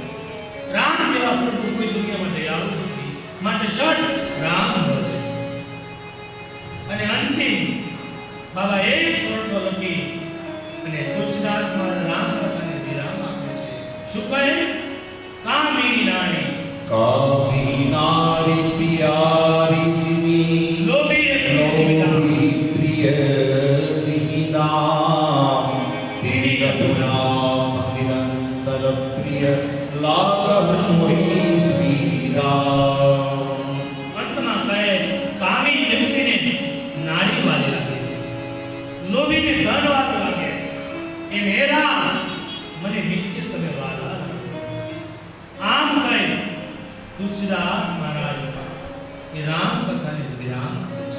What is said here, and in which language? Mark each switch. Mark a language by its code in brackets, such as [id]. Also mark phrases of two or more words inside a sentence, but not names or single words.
[gu] રામ જેવા પ્રભુ કોઈ દુનિયામાં દયાળુ નથી, માટે શટ રામ ભજે. અને અંતિમ બાબા એક સ્વર્તો લખી અને તુલસીદાસ માં રામ કથાને વિરામ આપે છે. શું કહે? [awa] कामिनी नारी, कामी नारी प्यारी जिमी, [gu] લોભી એ પ્રિય [awa] लोभी प्रिय जिमिदाम, तेरी रघुनाथ निरंतर प्रिय लागह मोहि श्री राम. [gu] અંતમાં કહે કામી વ્યક્તિને નારી વાલી લાગે, લોભીને ધન વાલી લાગે. એમ હે રામ, મને નિત્ય તમે વાલા લાગો. આમ કહે તુલસીદાસ મહારાજ એ રામ કથાને વિરામ આપે છે.